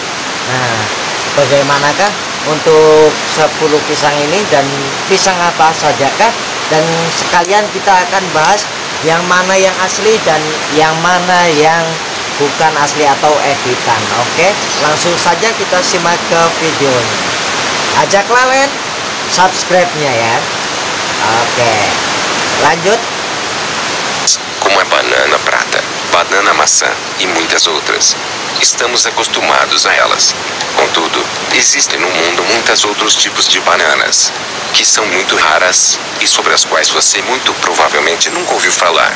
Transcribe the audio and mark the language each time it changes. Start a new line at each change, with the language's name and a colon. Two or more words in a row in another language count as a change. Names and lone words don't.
Indonesian: Nah, bagaimanakah untuk 10 pisang ini dan pisang apa sajakah, dan sekalian kita akan bahas yang mana yang asli dan yang mana yang bukan asli atau editan. Oke, langsung saja kita simak ke videonya. Ajak kalian subscribe-nya ya. Oke, lanjut.
Portuguese: Como a banana prata, banana maçã e muitas outras. Estamos acostumados a elas. Contudo, existem no mundo muitos outros tipos de bananas, que são muito raras, e sobre as quais você muito provavelmente nunca ouviu falar.